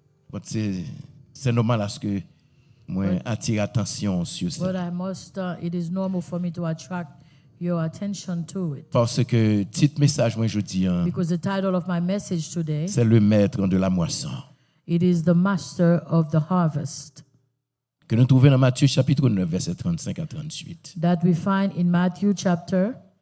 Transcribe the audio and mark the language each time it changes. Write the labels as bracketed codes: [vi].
[fr] But c'est normal à ce que moi attire attention sur ça. [en] but I must. It is normal for me to attract your attention to it, [fr] Parce que titre message moi je dis [en] because the title of my message today, [fr] c'est le maître de la moisson. [en] it is the master of the harvest, [fr] Que nous trouvons dans Matthieu chapitre 9 verset 35 à 38. [en] that we find in Matthew chapter